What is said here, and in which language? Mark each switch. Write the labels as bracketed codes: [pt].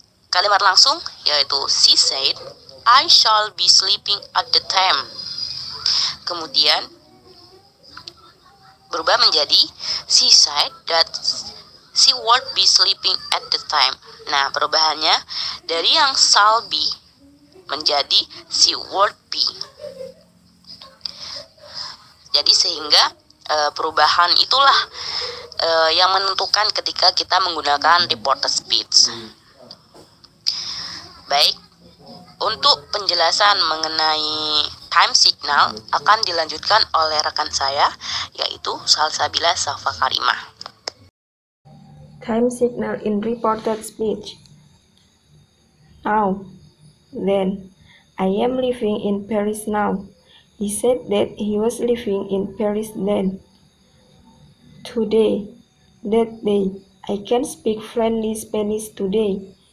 [id] Kalimat langsung yaitu [en] she said I shall be sleeping at the time. [id] Kemudian berubah menjadi [en] she said that she would be sleeping at the time. [id] Nah, perubahannya dari yang shall be menjadi [en] she would be. [id] Jadi sehingga perubahan itulah yang menentukan ketika kita menggunakan reported speech. Baik, untuk penjelasan mengenai time signal akan dilanjutkan oleh rekan saya, yaitu Salsabila Safa Karimah. [en] Time signal in reported speech. Now, then, I am living in Paris now. He said that he was living in Paris then. Today, that day, I can speak friendly Spanish today.